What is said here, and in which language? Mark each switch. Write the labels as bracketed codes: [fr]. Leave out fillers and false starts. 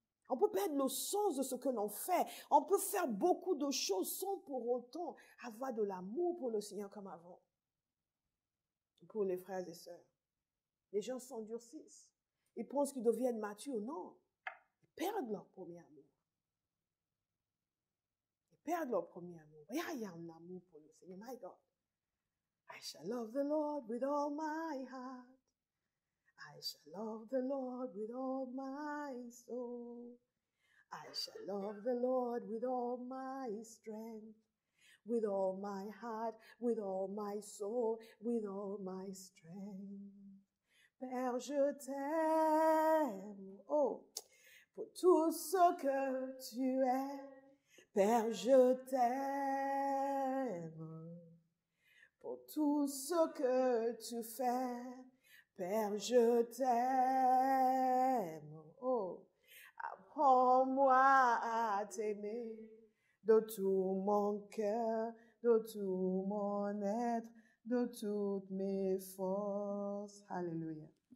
[fr] On peut perdre le sens de ce que l'on fait. On peut faire beaucoup de choses sans pour autant avoir de l'amour pour le Seigneur comme avant. Pour les frères et sœurs. Les gens s'endurcissent. Ils pensent qu'ils deviennent matures. Non. Ils perdent leur premier amour. Ils perdent leur premier amour. Et il y a un amour pour le Seigneur. [en] My God. I shall love the Lord with all my heart. I shall love the Lord with all my soul. I shall love the Lord with all my strength. With all my heart, with all my soul, with all my strength. [fr] Père, je t'aime, oh, pour tout ce que tu es. Père, je t'aime, pour tout ce que tu fais. Père, je t'aime, oh, apprends-moi à t'aimer de tout mon cœur, de tout mon être, de toutes mes forces. Alléluia.